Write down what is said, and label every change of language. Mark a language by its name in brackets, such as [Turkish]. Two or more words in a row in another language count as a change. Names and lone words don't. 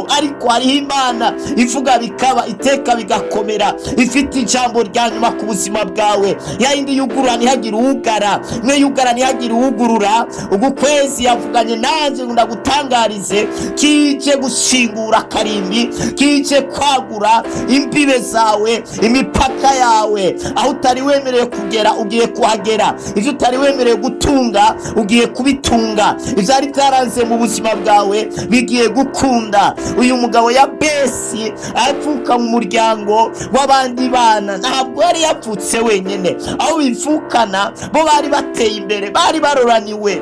[Rundi] ariko hariho Imana ivuga bikaba, iteka bigakomera, ifite ijambo rya nyuma ku buzima bwawe. yayindi yugurura ntihagire uwugara, mwe yugara ntihagire uwugurura. ugu kwezi yavuganye nanjye ngo ndagutangarize kije gushingura karimbi, kije kwagura imbibe zawe, imipaka yawe. aho utari wemerewe kugera ugiye kuhagera, ibyo utari wemerewe gutunga ugiye kubitunga, ibyari byaranze mu buzima bwawe bigiye gukunda. uyu mugabo Yabesi avuka mu muryango w'abandi bana, ntabwo yari yapfutse wenyine, aho bivukana bo bari bateye imbere, bari baroraniwe.